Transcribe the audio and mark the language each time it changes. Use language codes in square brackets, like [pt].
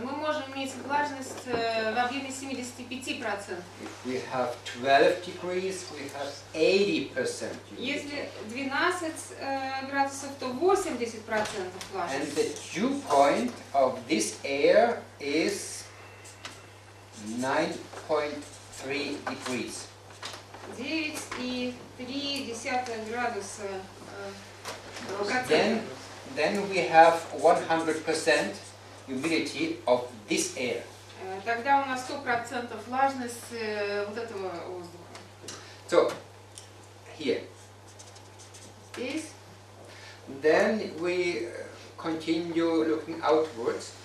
[ru] мы можем иметь влажность в объеме 75%. [en] If we have 12 degrees, we have 80% humidity. [ru] Если 12 градусов, то 80% [en] And [ru] влажности. [en] the dew point of this air is 9.3 degrees. [ru] 9,3 градуса [en] Then we have 100% humidity of this air. [ru] Тогда у нас 100% влажность вот этого воздуха. [en] So here. [ru] Здесь. [en] Then we continue looking outwards.